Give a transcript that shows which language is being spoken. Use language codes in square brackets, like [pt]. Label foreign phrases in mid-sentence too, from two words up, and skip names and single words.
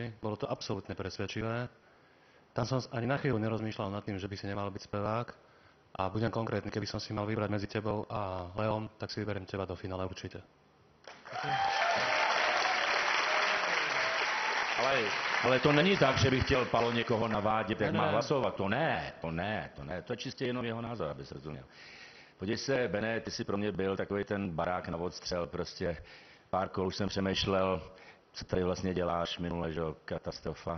[sk] Bolo to absolútne presvedčivé. Tam som ani na chvíľu nerozmýšľal nad tým, že by si nemal byť spevák. A budem konkrétny, keby som si mal vybrať medzi tebou a Leom, tak si vyberiem teba do finále určite. [cs] Ale to není tak, že bych chtěl Palo někoho navádět, jak má hlasovat. To ne. To je čistě jenom jeho názor, abys rozuměl. Podívej se, Bene, ty jsi pro mě byl takový ten barák na odstřel, prostě pár kol už jsem přemýšlel, co tady vlastně děláš minule, že katastrofa.